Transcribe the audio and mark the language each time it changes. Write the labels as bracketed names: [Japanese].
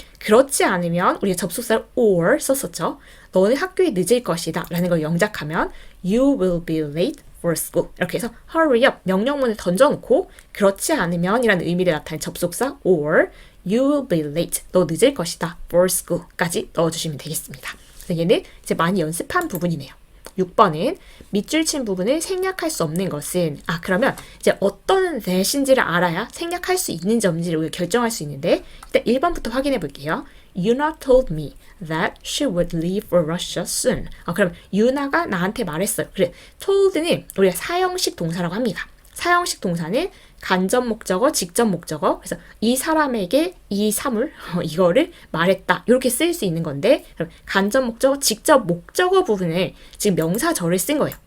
[Korean] 그렇지 않으면 우리가 접속사를 or 썼었죠. 너는 학교에 늦을 것이다 라는 걸 영작하면 [English] you will be late for school [Korean] 이렇게 해서 [English] hurry up [Korean] 명령문을 던져놓고 그렇지 않으면 이라는 의미를 나타낸 접속사 [English] or you will be late [Korean] 너 늦을 것이다 [English] for school [Korean] 까지 넣어주시면 되겠습니다. 그래서 얘는 이제 많이 연습한 부분이네요. 6번은 밑줄 친 부분을 생략할 수 없는 것은 그러면 이제 어떤 that인지를 알아야 생략할 수 있는지 없는지를 결정할 수 있는데 일단 1번부터 확인해 볼게요. [English] Yuna told me that she would leave for Russia soon. [Korean] 그럼 유나가 나한테 말했어요. 그래, told는 우리가 사형식 동사라고 합니다. 사형식 동사는 간접 목적어, 직접 목적어. 그래서 이 사람에게 이 사물, 이거를 말했다. 이렇게 쓸 수 있는 건데, 그럼 간접 목적어, 직접 목적어 부분을 지금 명사절을 쓴 거예요.